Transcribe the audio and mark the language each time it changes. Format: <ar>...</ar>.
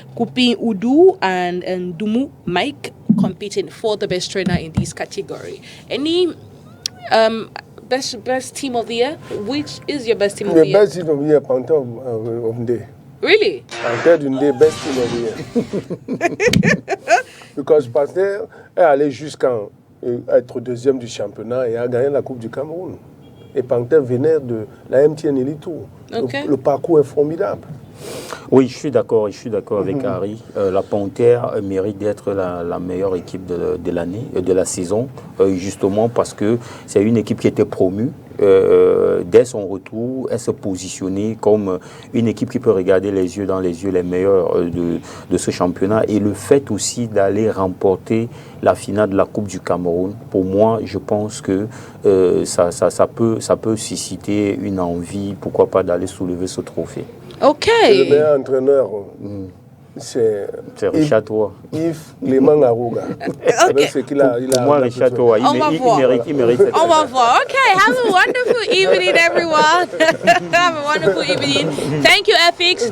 <en>Kupin Udu and Dumu Mike competing for the best trainer in this category. Any best team of the year? Which is your best team of the year? The best team of the year, Panthère of the day. Really? Panthère of the day, best team of the year. Because</en> <fr>Panthère est allé jusqu'à être deuxième du championnat et a gagné la Coupe du Cameroun. Et Panthère venait de la MTN Elite Tour. Okay. Le parcours est formidable. Oui, je suis d'accord avec Harry. La Panthère mérite d'être la meilleure équipe de l'année, de la saison, justement parce que c'est une équipe qui était promue. Dès son retour, elle se positionnait comme une équipe qui peut regarder les yeux dans les yeux les meilleurs de ce championnat. Et le fait aussi d'aller remporter la finale de la Coupe du Cameroun, pour moi, je pense que ça peut susciter une envie, pourquoi pas, d'aller soulever ce trophée. Ok. Le meilleur entraîneur, c'est Richard Toa. Yves Clément Arouga. Okay. Pour moi, Richard Toa, il mérite cette Au revoir.</fr> <en>Okay, have a wonderful evening, everyone. Have a wonderful evening. Thank you, FX.</en>